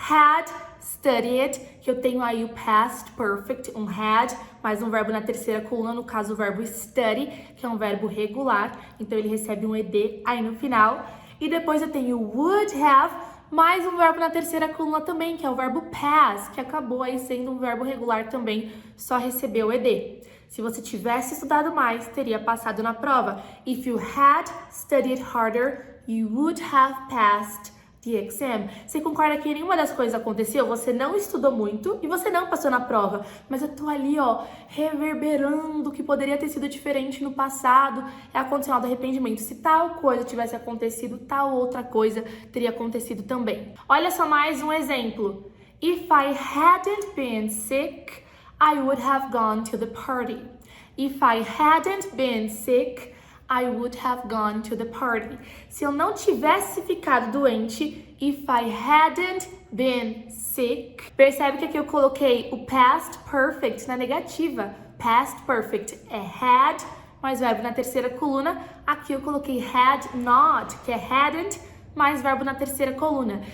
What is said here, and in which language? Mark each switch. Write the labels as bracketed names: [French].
[English] Had studied, [Portuguese] que eu tenho aí o past perfect, um had, mais um verbo na terceira coluna, no caso o verbo study, que é um verbo regular, então ele recebe um ed aí no final. E depois eu tenho would have, mais um verbo na terceira coluna também, que é o verbo pass, que acabou aí sendo um verbo regular também, só recebeu o ed. Se você tivesse estudado mais, teria passado na prova. [English] If you had studied harder, you would have passed the exam. [Portuguese] Você concorda que nenhuma das coisas aconteceu? Você não estudou muito e você não passou na prova. Mas eu tô ali, ó, reverberando o que poderia ter sido diferente no passado. É a condicional do arrependimento. Se tal coisa tivesse acontecido, tal outra coisa teria acontecido também. Olha só mais um exemplo. [English] If I hadn't been sick, I would have gone to the party. If I hadn't been sick, I would have gone to the party. [Portuguese] Se eu não tivesse ficado doente, [English] if I hadn't been sick. [Portuguese] Percebe que aqui eu coloquei o past perfect na negativa. Past perfect é had, mais verbo na terceira coluna. Aqui eu coloquei had not, que é hadn't, mais verbo na terceira coluna.